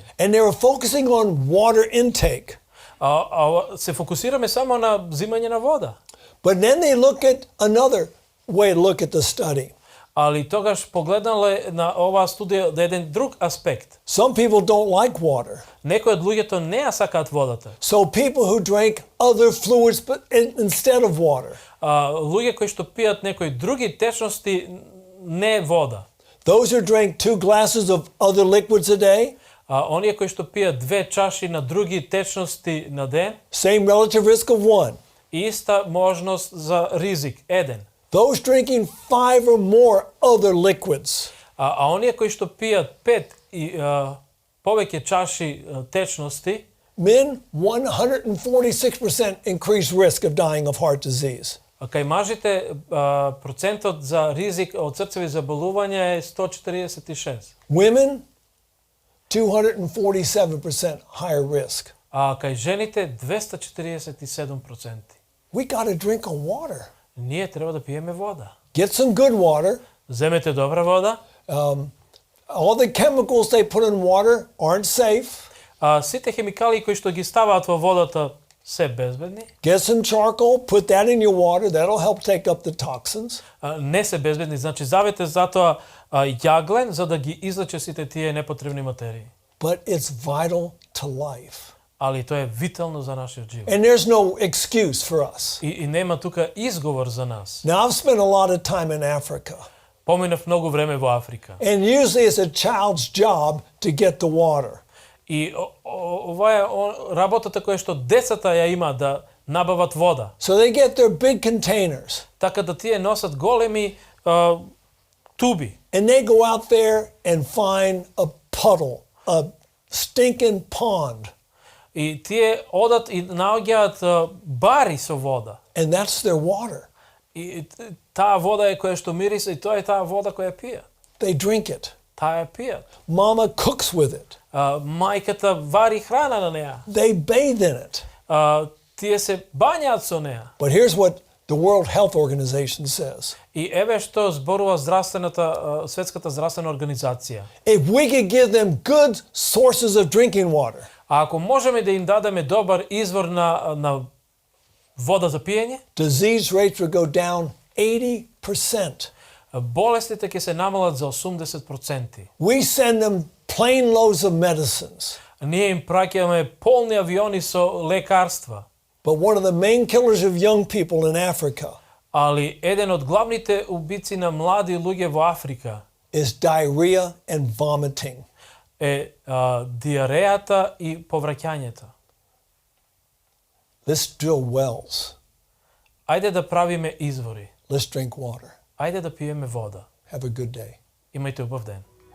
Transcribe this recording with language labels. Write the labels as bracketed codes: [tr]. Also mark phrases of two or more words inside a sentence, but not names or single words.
[en] And they were focusing on water intake. [mk] Се фокусираме само на взимање на вода. [en] But then they look at another way to look at the study. [mk] Али тогаш погледнале на оваа студија да еден друг аспект. [en] Some people don't like water. [mk] Некои од луѓето не ја сакаат водата. [en] So people who drank other fluids but instead of water. [mk] Луѓе кои што пијат некои други течности, не вода. [en] Those who drank 2 glasses of other liquids a day. [mk] Оние кои што пијат 2 чаши на други течности на ден, [en] Same relative risk of 1. [mk] иста можност за ризик, 1. [en] Those drinking 5 or more other liquids. [mk] Оние кои што пијат 5 и повеќе чаши течности, [en] Men, 146% increased risk of dying of heart disease. [mk] кај мажите процентот за ризик од срцеви заболувања е 146. [en] Women, 247% higher risk. [mk] А кај жените 247%. [en] We got to drink a water. [mk] Ние треба да пиеме вода. [en] Get some good water. [mk] Земете добра вода. [en] All the chemicals they put in water aren't safe. [mk] Сите хемикали кои што ги ставаат во водата се безбедни. [en] Get some charcoal, put that in your water. That'll help take up the toxins. [mk] Не се безбедни, значи завете затоа јаглен за да ги излече сите тие непотребни материи. [en] But it's vital to life. [mk] Али тоа е витално за нашиот живот. [en] And there's no excuse for us. [mk] И нема тука изговор за нас. [en] Now, I've spent a lot of time in Africa. [mk] Поминав многу време во Африка. [en] And usually it's a child's job to get the water. [mk] И ова е работата која што децата ја има да набават вода. [en] So they get their big containers. [mk] Така да тие носат големи туби. [en] And they go out there and find a puddle, a stinking pond. [mk] И тие одат и наоѓаат бари со вода. [en] And that's their water. [mk] И таа вода е која што мириса и тоа е таа вода која пијат. [en] They drink it. [mk] Таа ја пијат. [en] Mama cooks with it. [mk] Мајката вари храна на неа. [en] They bathe in it. [mk] Тие се бањаат со неа. [en] But here's what the World Health Organization says. [mk] И еве што зборува Светската здравствена организација. [en] If we could give them good sources of drinking water. [mk] А ако можеме да им дадеме добар извор на вода за пиење, [en] disease rates would go down 80%. [mk] Болестите ќе се намалат за 80%. [en] We send them plane loads of medicines. [mk] Ние им праќаме полни авиони со лекарства. [en] But one of the main killers of young people in Africa [mk] Али еден од главните убици на млади луѓе во Африка [en] is diarrhea and vomiting. [mk] Е диарејата и повраќањето. [en] Let's drill wells. [mk] Ајде да правиме извори. [en] Let's drink water. [mk] Ајде да пиеме вода. [en] Have a good day. [mk] Имајте убав ден.